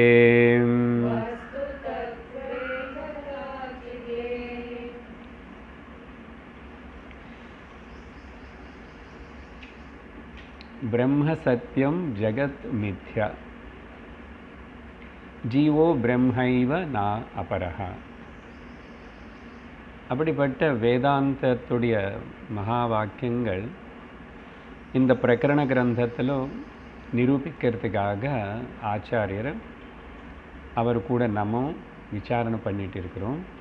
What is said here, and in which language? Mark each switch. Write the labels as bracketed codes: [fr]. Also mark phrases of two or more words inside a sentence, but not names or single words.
[sa] ब्रह्म सत्यम जगत मिथ्या जीवो ब्रह्मैव न अपरः। [ta] அப்படிப்பட்ட வேதாந்தத்துடைய மகா வாக்கியங்கள் இந்த பிரகரண கிரந்தத்தில் நிரூபிக்கிறதுக்காக ஆச்சாரியர் அவர் கூட நம்ம விசாரணை பண்ணிட்டு இருக்கிறோம்.